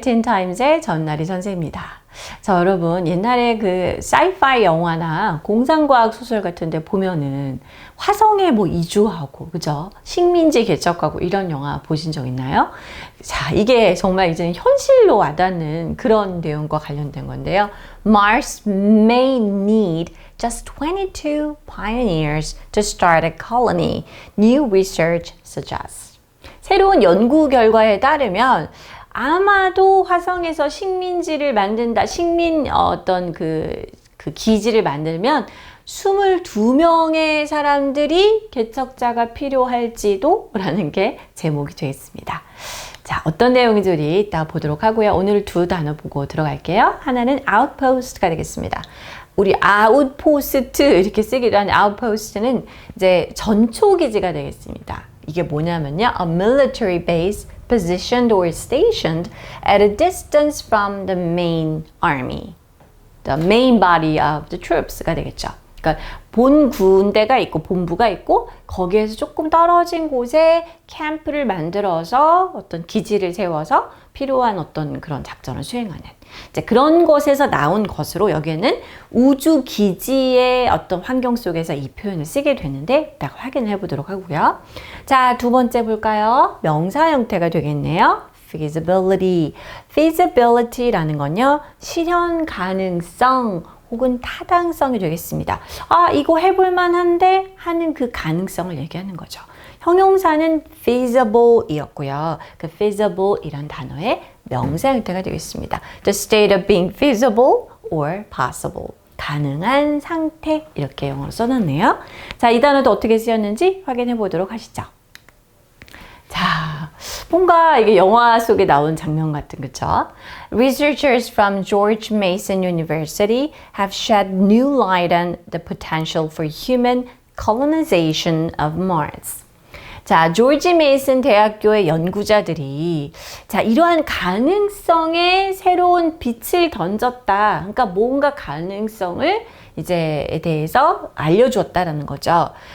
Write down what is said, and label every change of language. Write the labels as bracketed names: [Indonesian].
[Korean] 틴타임즈의 전나리 선생입니다. 자, 여러분, 옛날에 그 사이파이 영화나 공상과학 소설 같은 데 보면은 화성에 뭐 이주하고, 그죠? 식민지 개척하고 이런 영화 보신 적 있나요? 자, 이게 정말 이제 현실로 와닿는 그런 내용과 관련된 건데요. [English] Mars may need just 22 pioneers to start a colony, new research suggests. [Korean] 새로운 연구 결과에 따르면 아마도 화성에서 식민지를 만든다, 그 기지를 만들면 22명의 사람들이 개척자가 필요할지도 라는 게 제목이 되어 있습니다. 자, 어떤 내용인지 우리 이따 보도록 하고요. 오늘 두 단어 보고 들어갈게요. 하나는 outpost가 되겠습니다. 우리 아웃포스트 이렇게 쓰기도 하는 outpost는 이제 전초기지가 되겠습니다. 이게 뭐냐면요. [English] A military base positioned or stationed at a distance from the main army. The main body of the troops가 [Korean] 되겠죠. 그러니까 본 군대가 있고 본부가 있고 거기에서 조금 떨어진 곳에 캠프를 만들어서 어떤 기지를 세워서 필요한 어떤 그런 작전을 수행하는 이제 그런 것에서 나온 것으로 여기에는 우주 기지의 어떤 환경 속에서 이 표현을 쓰게 되는데 딱 확인을 해보도록 하고요. 자, 두 번째 볼까요? 명사 형태가 되겠네요. [English] feasibility. [Korean] feasibility라는 건요, 실현 가능성 혹은 타당성이 되겠습니다. 아, 이거 해볼 만한데 하는 그 가능성을 얘기하는 거죠. 형용사는 feasible 이었고요. 그 feasible 이란 단어의 명사 형태가 되겠습니다. [English] The state of being feasible or possible. [Korean] 가능한 상태 이렇게 영어로 써놨네요. 자, 이 단어도 어떻게 쓰였는지 확인해 보도록 하시죠. 자, 뭔가 이게 영화 속에 나온 장면 같은, 그쵸? [English] Researchers from George Mason University have shed new light on the potential for human colonization of Mars. [Korean] 자, 조지 메이슨 대학교의 연구자들이 자, 이러한 가능성에 새로운 빛을 던졌다. 그러니까 뭔가 가능성을 이제에 대해서 알려주었다라는 거죠.